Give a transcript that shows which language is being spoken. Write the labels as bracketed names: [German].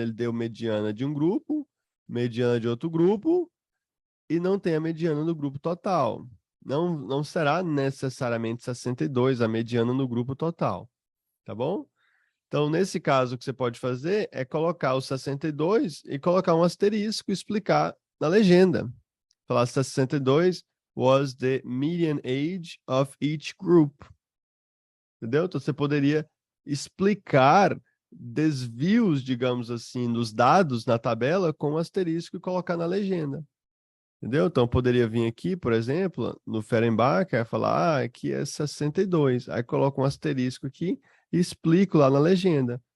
[Portuguese] Ele deu mediana de um grupo, mediana de outro grupo, e não tem a mediana do grupo total. Não será necessariamente 62 a mediana no grupo total, tá bom? Então, nesse caso, o que você pode fazer é colocar o 62 e colocar um asterisco e explicar na legenda. falar [English] 62 was the median age of each group. [Portuguese] Entendeu? Então você poderia explicar desvios, digamos assim, nos dados na tabela com um asterisco e colocar na legenda. Entendeu? Então poderia vir aqui, por exemplo, no Fehrenbach, falar, aqui é 62. Aí coloco um asterisco aqui e explico lá na legenda.